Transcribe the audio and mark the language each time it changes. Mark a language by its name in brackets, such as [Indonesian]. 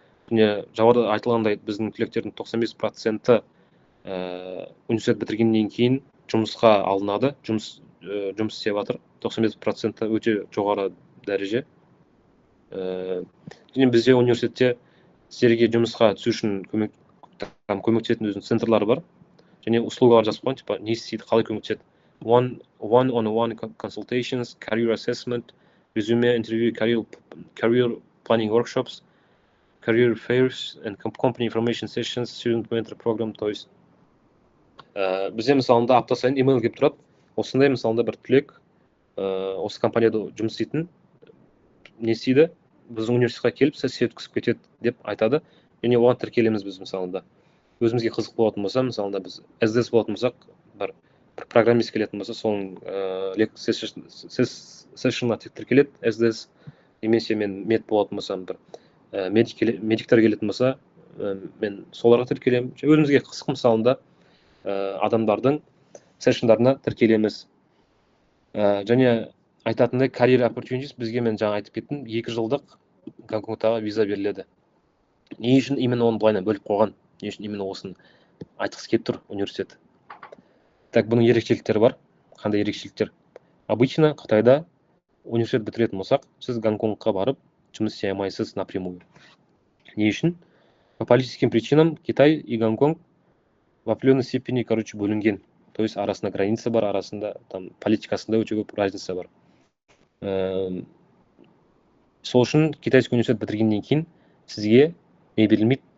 [Kazakh] Және жоғарыда айтылғандай біздің түлектердің 95% университет бітіргеннен кейін жұмысқа алынады, жұмыс істеп жатыр. 95% өте жоғары дәреже. Және бізде университетте сіздерге жұмысқа түсу үшін көмектесетін өзінің центрлары бар. Және услугалар жасап қойған, типа не істейді, қалай көмектеседі. [English] One-on-one consultations, career assessment, resume interview, career planning workshops, career fairs and company information sessions, student mentor program. [Russian] То есть [Kazakh] бізде мысалында апта сайын email келіп тұрады. Осындай мысалында бір түлек осы компанияда жұмыс істейтін не істейді, біздің университетқа келіп сессия өткізіп кетеді деп айтады. Және оған тіркелеміз біз мысалында. Өзімізге қызық болатын болса, мысалында біз SDS болатын болсақ, бір программист келетін болса, соның сессионына тіркеледі SDS, немесе мен мед болатын болсам, бір медиктер келетін болса, мен соларға тіркелемін. Өзімізге қысқы мысалында адамдардың сессиондарына тіркелеміз. Және айтатындай [English] career opportunities [Kazakh] бізге, мен жаңа айтып кеттім, 2 жылдық Гонконгтағы виза беріледі. Не үшін именно оны былайынан бөліп қойған? Не үшін именно осыны айтқысы келіп тұр университет? Так, бұның ерекшеліктері бар. Қандай ерекшеліктер? Обычно Қытайда университет бітіретін болсақ, сіз Гонконгқа барып жұмыс істей алмайсыз напрямую. Не үшін? [Russian] По политическим причинам Китай и Гонконг в определенной степени, бөлінген. То есть [Kazakh] арасында граница бар, арасында там политикасында өте көп разница бар. Сол үшін китайский университет бітіргеннен кейін сізге не берілмейді?